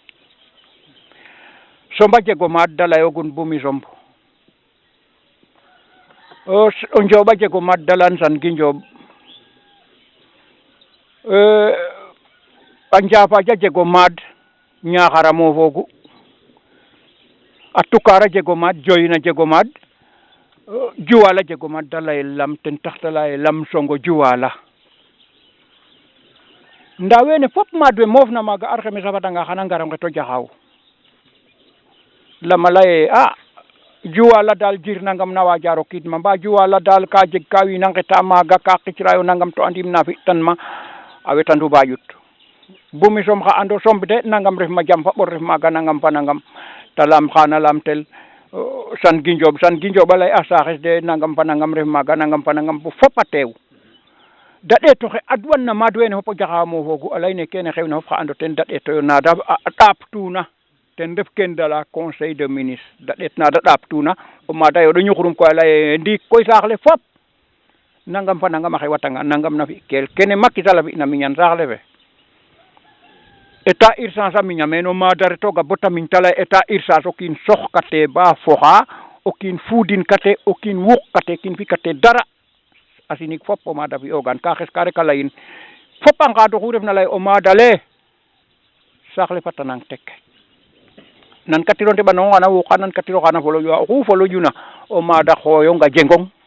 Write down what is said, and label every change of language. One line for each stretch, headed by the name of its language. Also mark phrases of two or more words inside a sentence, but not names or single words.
Serer: Somba jeg o maad da layoogun Bumi Somb o Njooɓ a jeg o maad da layan Sangi Njooɓ a Njaafaj a jeg o maad Ñaxar a moofoogu a Toucar a jeg o maad Dioyin a jeg o maad Juwaal a jeg o maad da layel Lam ten tax ta laya Lam Songo Juwaala ndaa wene fop maad we moofna maaga arxemes a fadanga xana ngar o nget o Jaxaaw lama laye a Juwaala daal jir nangam na waaja rokiid ma mba Juwaala daal ka jeg ka wiin a ngeta maaga ka qicraayo nangam to andiim na fi'tan ma a wetandu ba ƴut Bumi Somb xa ando Somb de nangam ref ma jam fa ɓor ref maaga nangam fa nangam ta laam xana laamtel Sangi Njooɓ a lay a saaxes de nangam fa nangam ref maaga nangam fa nangam bo fop a teew da ɗeet oxe adwanna maad wene fop o Jaxaaw moofoogu a layne kene xewna fop xa ando ten da ɗeetoyo naada a ɗaaptuna ten ref ken de
French: la conseil de ministre
Serer: da ɗeet na da ɗaaptuna o maad a yooɗo ñuxurum koy a laye ndiik koy saax le fop nangam fa nangam a xewatanga nangam na fi'kel kene Macky Sall a fi'na miñan saax le fe
French: état urgence
Serer: a miña meen o maad a retooga bo ta miñ ta lay
French: état urgence
Serer: o kiin soxkatee ba foxa o kiin fuudin kate o kiin wuqkate kiin fi'katee dara a sinig fop o maad a fi'oogan ka xes ka rek a layin fop a ngaad oxu refna lay o maad ale saax le fata nang tek nankatiro ndeɓandoong oxa na wuqa nankatiro oxa na foloƴuwa oxu foloƴuna o maad a xooyong a jengong